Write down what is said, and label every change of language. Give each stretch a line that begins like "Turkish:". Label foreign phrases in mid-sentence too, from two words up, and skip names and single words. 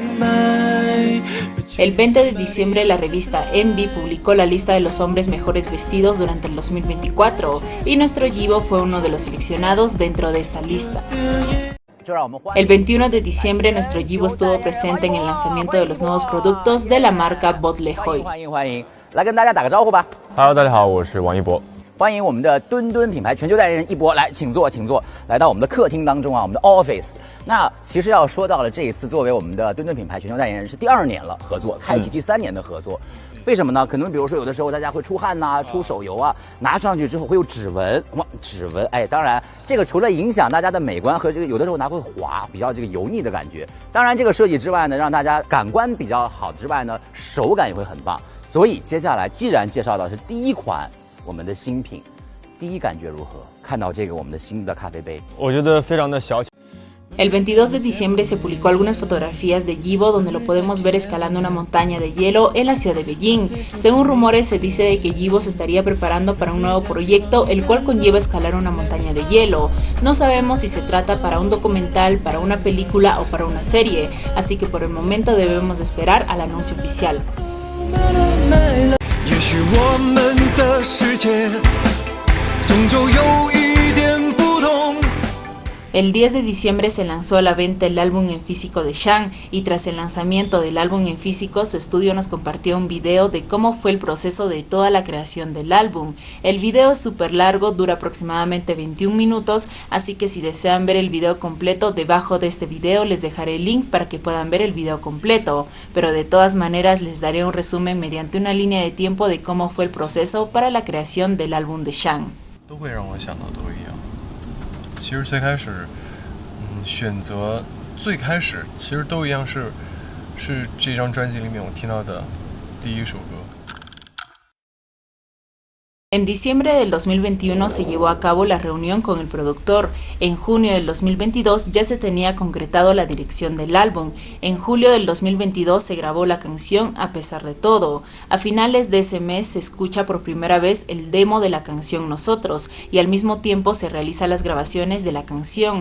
Spanish: El 20 de diciembre la revista Envy publicó la lista de los hombres mejores vestidos durante el 2024 y nuestro Yibo fue uno de los seleccionados dentro de esta lista. El 21 de diciembre nuestro Yibo estuvo presente en el lanzamiento de los nuevos productos de la marca Botlehoi.
Chinese: 来跟大家打个招呼吧。Hello， 大家好，我是王一博。欢迎我们的墩墩品牌全球代言人一博，来，请坐，请坐，来到我们的客厅当中啊，我们的 office。那其实要说到了这一次，作为我们的墩墩品牌全球代言人是第2年了合作，开启第3年的合作。为什么呢？可能比如说有的时候大家会出汗呐、出手油啊，拿上去之后会有指纹，哇，指纹，哎，当然这个除了影响大家的美观和这个有的时候拿会滑，比较这个油腻的感觉。当然这个设计之外呢，让大家感官比较好之外呢，手感也会很棒。所以接下来既然介绍到是第一款我们的新品，第一感觉如何？看到这个我们的新的咖啡杯，我觉得非常的小巧。
Spanish: El 22 de diciembre se publicó algunas fotografías de Yibo donde lo podemos ver escalando una montaña de hielo en la ciudad de Beijing. Según rumores se dice de que Yibo se estaría preparando para un nuevo proyecto el cual conlleva escalar una montaña de hielo. No sabemos si se trata para un documental, para una película o para una serie, así que por el momento debemos de esperar al anuncio oficial.
Chinese: 也许我们的世界终究有一点不同。
Spanish: El 10 de diciembre se lanzó a la venta el álbum en físico de Shang y tras el lanzamiento del álbum en físico su estudio nos compartió un video de cómo fue el proceso de toda la creación del álbum. El video es súper largo, dura aproximadamente 21 minutos, así que si desean ver el video completo, debajo de este video les dejaré el link para que puedan ver el video completo, pero de todas maneras les daré un resumen mediante una línea de tiempo de cómo fue el proceso para la creación del álbum de Shang.
Chinese: 都会让我想到都一样。其实最开始，选择最开始其实都一样是这张专辑里面我听到的第一首歌。
Spanish: En diciembre del 2021 se llevó a cabo la reunión con el productor. En junio del 2022 ya se tenía concretado la dirección del álbum. En julio del 2022 se grabó la canción A pesar de todo. A finales de ese mes se escucha por primera vez el demo de la canción Nosotros y al mismo tiempo se realizan las grabaciones de la canción.